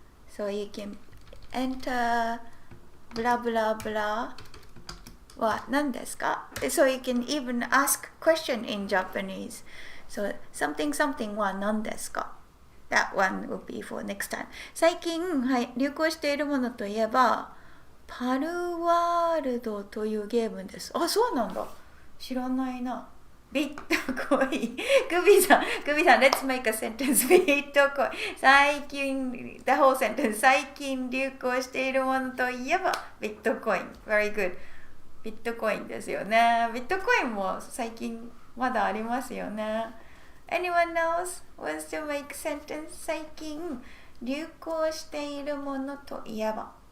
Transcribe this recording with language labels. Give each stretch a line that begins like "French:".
English: So you can enter blah blah blah
Japanese: は何ですか？
English: So you can even ask question in Japanese. So something something
Japanese: は何ですか？
English: That one will be for next time.
Japanese: 最近、はい、流行しているものといえばパルワールドというゲームです。あ、そうなんだ。知らないな。ビットコイン。
English: グビさん、let's make a sentence.
Japanese: ビットコイン。
English: 最近、the whole sentence.
Japanese: 最近流行しているものといえばビットコイン。
English: Very good.
Japanese: ビットコインですよね。ビットコインも最近まだありますよね。
English: Anyone else wants to make sentence?
Japanese: 最近流行しているものといえば。